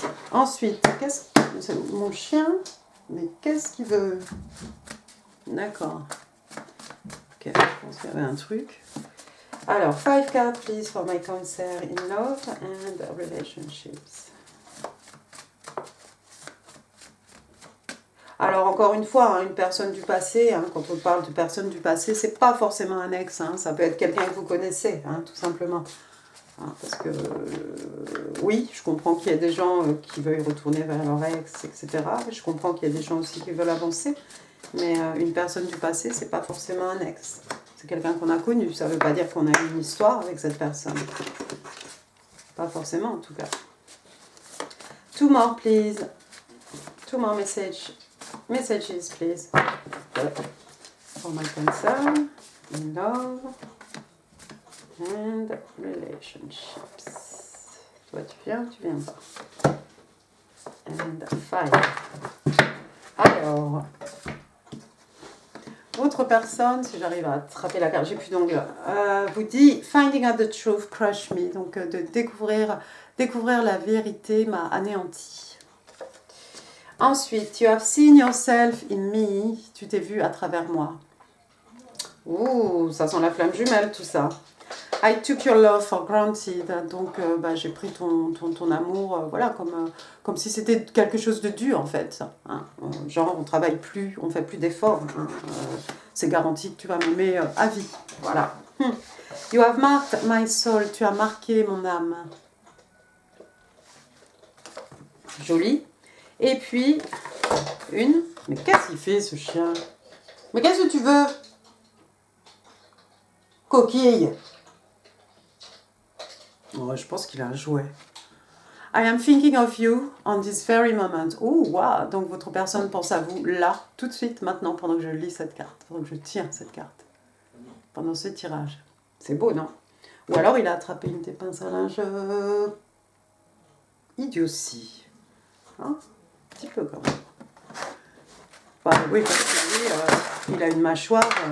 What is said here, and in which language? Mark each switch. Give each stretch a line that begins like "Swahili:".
French: Ensuite, mon chien, mais qu'est-ce qu'il veut? D'accord. Ok, je pense qu'il y avait un truc.
English: Alors, 5 cards, please, for my Cancer in love and relationships.
French: Alors, encore une fois, une personne du passé, quand on parle de personne du passé, c'est pas forcément un ex, ça peut être quelqu'un que vous connaissez, tout simplement. Hein, parce que, oui, je comprends qu'il y a des gens qui veulent retourner vers leur ex, etc. Je comprends qu'il y a des gens aussi qui veulent avancer. Mais une personne du passé, c'est pas forcément un ex. C'est quelqu'un qu'on a connu. Ça veut pas dire qu'on a eu une histoire avec cette personne. Pas forcément, en tout cas.
English: Two more, please. Two more messages, please. For my concern, in love and relationships.
French: Toi, tu viens pas.
English: And 5.
French: Alors, votre personne, si j'arrive à attraper la carte, j'ai plus d'ongles, vous dit
English: Finding out the truth crush me.
French: Donc, de découvrir la vérité m'a anéanti. Ensuite,
English: you have seen yourself in me.
French: Tu t'es vu à travers moi. Ouh, ça sent la flamme jumelle, tout ça.
English: I took your love for granted.
French: Donc, j'ai pris ton amour, voilà, comme si c'était quelque chose de dû, en fait. Hein. Genre, on travaille plus, on fait plus d'efforts. Hein. C'est garanti que tu vas m'aimer à vie. Voilà.
English: You have marked my soul.
French: Tu as marqué mon âme. Joli. Et puis, Mais qu'est-ce qu'il fait, ce chien? Mais qu'est-ce que tu veux? Coquille. Oh, je pense qu'il a un jouet.
English: I am thinking of you on this very moment. Oh, wow.
French: Donc, votre personne pense à vous là, tout de suite, maintenant, pendant que je lis cette carte. Pendant que je tire cette carte. Pendant ce tirage. C'est beau, non? Ou alors, il a attrapé une des pinces à linge. Idiotie. Hein? Un petit peu, quand même. Bah, oui, parce que lui, il a une mâchoire.